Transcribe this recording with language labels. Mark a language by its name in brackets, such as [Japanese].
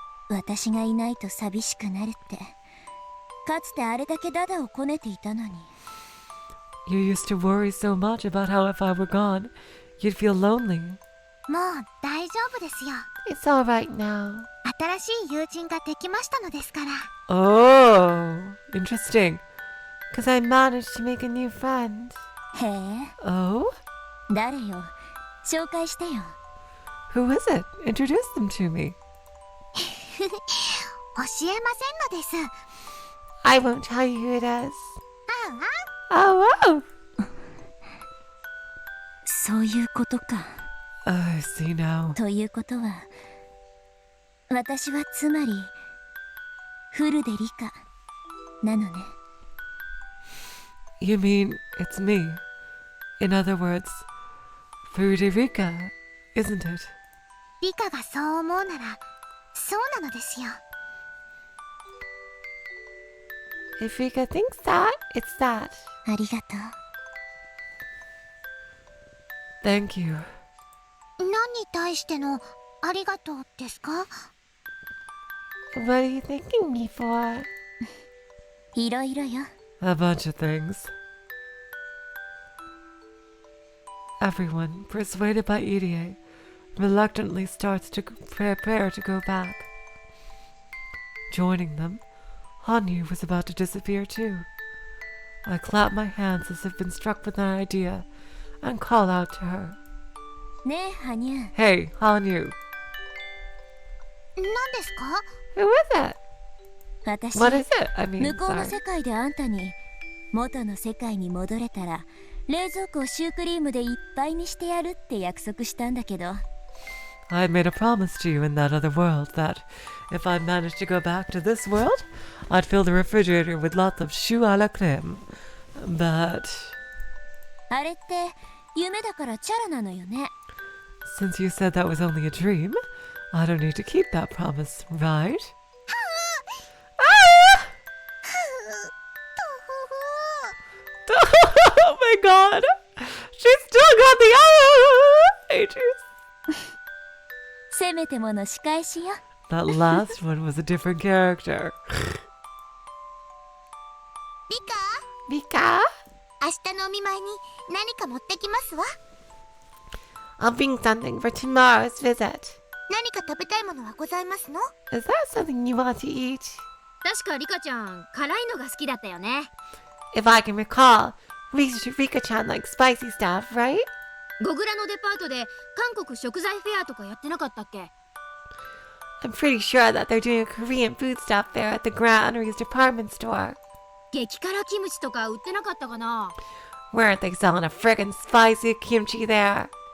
[Japanese] 私がいないと寂しくなるってかつてあれだけダダをこねていたのに。 [English] You used to worry so much about how if I were gone, you'd feel lonely. [Japanese] もう大丈夫ですよ。 [English] It's all right now. [Japanese] 新しい友人ができましたのですから。 [English] Oh, interesting. Because I managed to make a new friend. [Japanese] へえ、 [English] Oh? [Japanese] 誰よ？紹介してよ。 [English] Who is it? Introduce them to me. [Japanese] 教えませんのです。 [English] I won't tell you who it is. [Japanese] ああ、 [English] Oh, wow. [Japanese] そういうことか。 [English] I see now. [Japanese] ということは私はつまりフルデリカなのね。 [English] You mean it's me? In other words, Furuderica, isn't it? [Japanese] リカがそう思うならそうなのですよ。 [English] If Rika thinks that, it's that. [Japanese] ありがとう。 [English] Thank you. [Japanese] 何に対してのありがとうですか？ [English] What are you thanking me for? [Japanese] いろいろよ。 [English] A bunch of things. Everyone, persuaded by Irie, reluctantly starts to prepare to go back. Joining them, Hanyu was about to disappear too. I clap my hands as if been struck with an idea and call out to her. [Japanese] ねえ、ハニュー。 [English] Hey, Hanyu. [Japanese] 何ですか？ [English] Who is it? [Japanese] 私 [English] What is it? I mean, [Japanese] 向こうの [English] sorry. [Japanese] 世界であんたに元の世界に戻れたら冷蔵庫をシュークリームでいっぱいにしてやるって約束したんだけど [English] I had made a promise to you in that other world that if I managed to go back to this world, I'd fill the refrigerator with lots of choux à la crème. But [Japanese] あれって夢だからチャラなのよね [English] since you said that was only a dream, I don't need to keep that promise, right? Oh my god! She still got the pages. [Japanese] せめてもの仕返しよ [English] That last one was a different character. [Japanese] リカ [English] Rika? [Japanese] 明日のお見舞いに何か持ってきますわ。 [English] I'll bring something for tomorrow's visit. [Japanese] 何か食べたいものはございますの？ [English] Is that something you want to eat? [Japanese] 確かリカちゃん辛いのが好きだったよね [English] If I can recall, Rika-chan likes spicy stuff, right? [Japanese] ゴグラのデパートで韓国食材フェアとかやってなかったっけ [English] I'm pretty sure that they're doing a Korean food stuff there at the Granaries department store. [Japanese] 激辛キムチとか売ってなかったかな [English] Weren't they selling a friggin' spicy kimchi there?